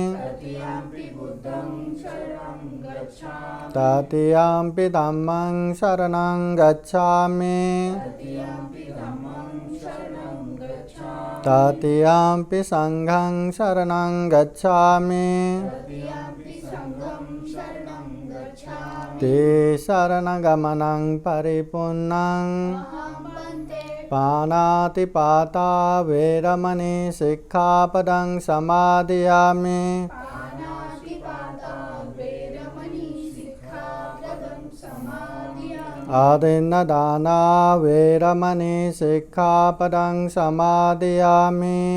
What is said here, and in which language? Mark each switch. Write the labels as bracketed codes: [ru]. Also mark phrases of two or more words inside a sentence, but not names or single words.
[pi] तृतीयम्पि धम्मं शरणं गच्छामि तृतीयम्पि संघं शरणं गच्छामि ते शरणगमनं परिपूर्णं पाणातिपाता वैरमणि सिक्खापदं समादयामि आदिन्नदाना वैरमणि सिक्खापदं समादयामि